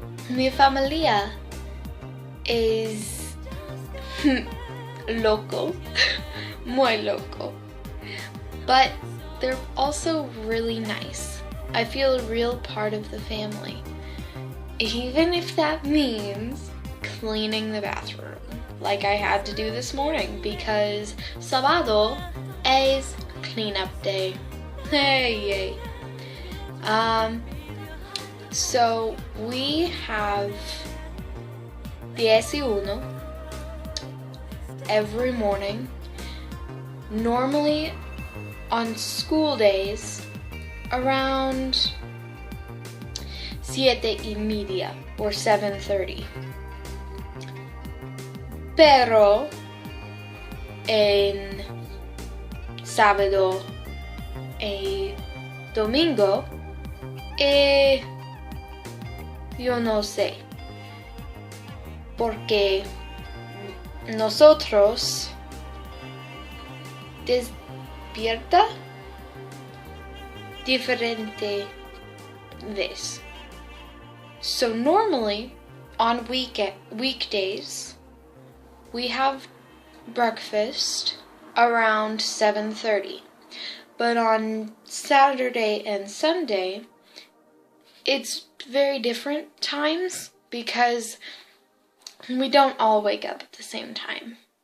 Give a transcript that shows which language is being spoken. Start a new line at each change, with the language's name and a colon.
Spanish: Mi familia
English: is
Spanish: loco, muy loco.
English: but they're also really nice. I feel a real part of the family, even if that means cleaning the bathroom, like I had to do this morning because Sabado is cleanup day. Hey, yay. So we have desayuno every morning. Normally on school days around 7:30 or 7:30.
Spanish: Pero en sábado y domingo, yo no sé, porque nosotros despierta diferente vez.
English: So normally on weekdays we have breakfast around 7:30, but on Saturday and Sunday it's very different times because we don't all wake up at the same time.